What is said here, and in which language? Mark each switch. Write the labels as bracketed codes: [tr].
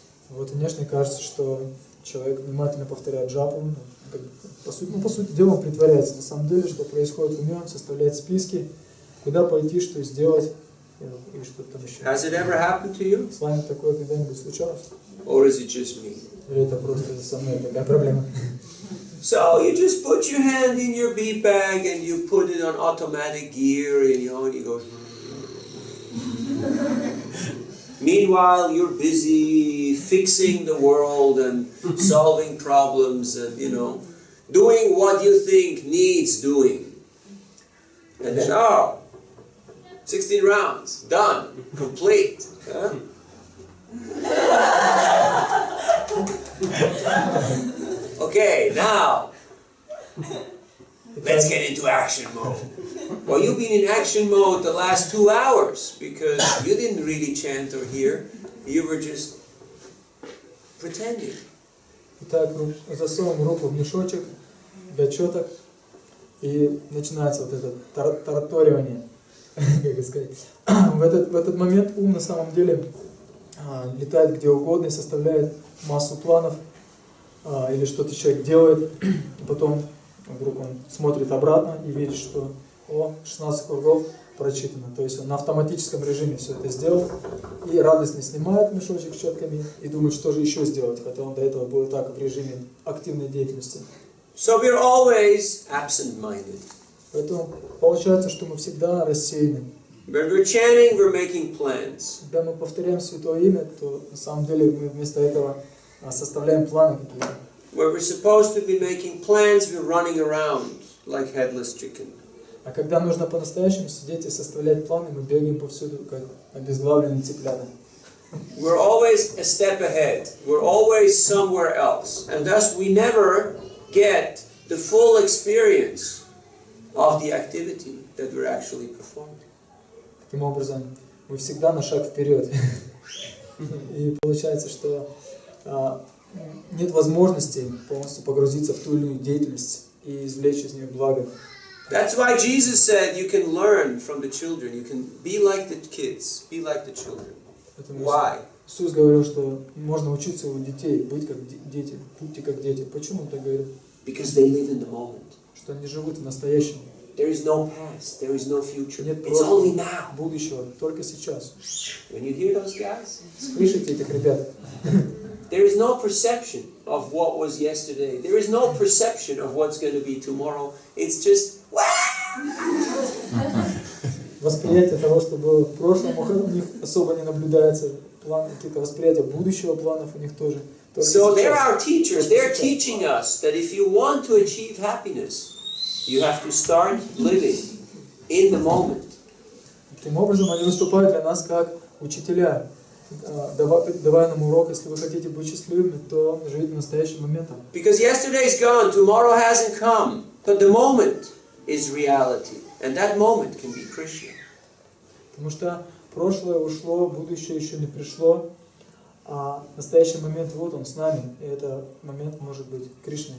[ru] Вот внешне кажется, что человек внимательно повторяет джапу. По сути дела он притворяется. На самом деле, что происходит в уме, он составляет списки, куда пойти, что сделать и что-то там еще. [en] Has it ever happened to you? [ru] С вами такое когда-нибудь случалось? [en] Or is it just me? [ru] Или это просто со мной такая проблема? [en] So you just put your hand in your bead bag and you put it on automatic gear and you know, and you go. Meanwhile, you're busy fixing the world and solving problems and, you know, doing what you think needs doing. And then, oh, 16 rounds, done, complete. Huh? Okay, now, let's get into action mode. Well, you've been in action mode the last 2 hours because you didn't really chant or hear. You were just pretending. [ru] Итак, засовываем руку в мешочек для четок, и начинается вот это тараторивание, как сказать. В этот момент ум на самом деле летает где угодно и составляет массу планов, или что-то человек делает, потом вдруг он смотрит обратно и видит, что 16 кругов прочитано. То есть он на автоматическом режиме все это сделал и радостно снимает мешочек с четками и думает, что же еще сделать, хотя он до этого был так в режиме активной деятельности. [en] So we're always absent-minded. [ru] Поэтому получается, что мы всегда рассеяны. [en] When we're chanting, we're making plans. [ru] Когда мы повторяем Святое Имя, то на самом деле мы вместо этого составляем планы какие-то. [en] Where we're supposed to be making plans, we're running around like headless chicken. [ru] А когда нужно по-настоящему сидеть и составлять планы, мы бегаем повсюду, как обезглавленные цыплята. [en] We're always a step ahead. We're always somewhere else. And thus we never get the full experience of the activity that we're actually performing. [ru] Таким образом, мы всегда на шаг вперед. И получается, что нет возможности полностью погрузиться в ту или иную деятельность и извлечь из нее благо. [en] That's why Jesus said you can learn from the children. You can be like the kids, be like the children. Why? [ru] Иисус говорил, что можно учиться у детей, быть как дети, будьте как дети. Почему он так говорит? [en] Because they live in the moment. [ru] Что они живут в настоящем. [en] There is no past, there is no future. [ru] Нет [en] It's only now. [ru] будущего, только сейчас. [en] When you hear those guys, [ru] Слышите этих ребят? [en] there is no perception of what was yesterday. There is no perception of what's going to be tomorrow. It's just [ru] Восприятие того, что было в прошлом, у них особо не наблюдается. План, какие-то восприятия будущего, планов у них тоже. [en] So there are teachers. They're teaching us that if you want to achieve happiness, you have to start living in the moment. [ru] Таким образом, они выступают для нас как учителя, давая нам урок, если вы хотите быть счастливыми, то живите настоящим моментом. [en] Because yesterday is gone, tomorrow hasn't come, but the moment is reality, and that moment can be Krishna. [ru] Потому что прошлое ушло, будущее еще не пришло, а настоящий момент вот он с нами, и этот момент может быть Кришной.